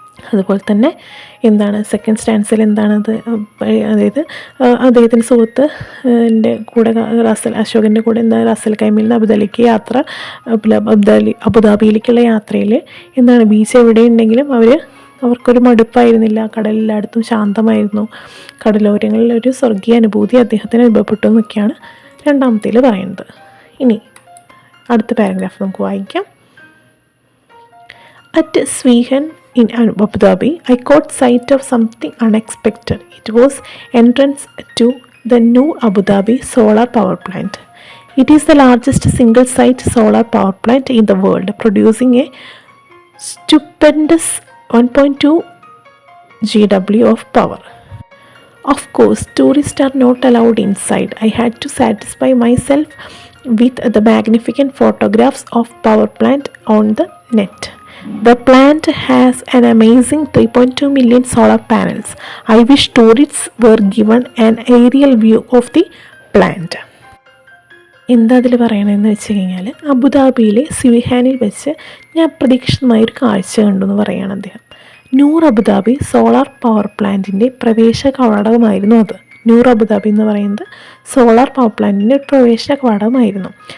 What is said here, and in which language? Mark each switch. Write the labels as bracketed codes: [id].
[ml] അതുപോലെ തന്നെ സെക്കൻഡ് സ്റ്റാൻസിൽ എന്താണത്, അതായത് അദ്ദേഹത്തിൻ്റെ സുഹൃത്ത് എൻ്റെ കൂടെ അശോകൻ്റെ കൂടെ റാസ് അൽ ഖൈമയിൽ നിന്ന് അബുദാബിയിലേക്ക് യാത്ര, അബുദാബിയിലേക്കുള്ള യാത്രയിൽ ബീച്ച് എവിടെയുണ്ടെങ്കിലും അവർക്കൊരു മടുപ്പായിരുന്നില്ല. കടലെല്ലായിടത്തും ശാന്തമായിരുന്നു. കടലോരങ്ങളിൽ ഒരു സ്വർഗീയ അനുഭൂതി അദ്ദേഹത്തിന് അനുഭവപ്പെട്ടു എന്നൊക്കെയാണ് രണ്ടാമത്തേൽ പറയുന്നത്. ഇനി അടുത്ത പാരഗ്രാഫ് നമുക്ക് വായിക്കാം. [en] At Sweihan in Abu Dhabi, I caught sight of something unexpected. It was entrance to the new Abu Dhabi solar power plant. It is the largest single-site solar power plant in the world, producing a stupendous 1.2 GW of power. Of course, tourists are not allowed inside. I had to satisfy myself with the magnificent photographs of power plant on the net. The plant has an amazing 3.2 million solar panels. I wish tourists were given an aerial view of the plant. [ml] എന്താ അതിൽ പറയണമെന്ന് വെച്ച് കഴിഞ്ഞാൽ, അബുദാബിയിലെ സ്വിഹാനിൽ വെച്ച് ഞാൻ അപ്രതീക്ഷിതമായൊരു കാഴ്ച കണ്ടു എന്ന് പറയുകയാണ് അദ്ദേഹം. നൂർ അബുദാബി സോളാർ പവർ പ്ലാന്റിൻ്റെ പ്രവേശ കവാടമായിരുന്നു അത്. നൂർ അബുദാബി എന്ന് പറയുന്നത് സോളാർ പവർ പ്ലാന്റിൻ്റെ പ്രവേശ കവാടമായിരുന്നു.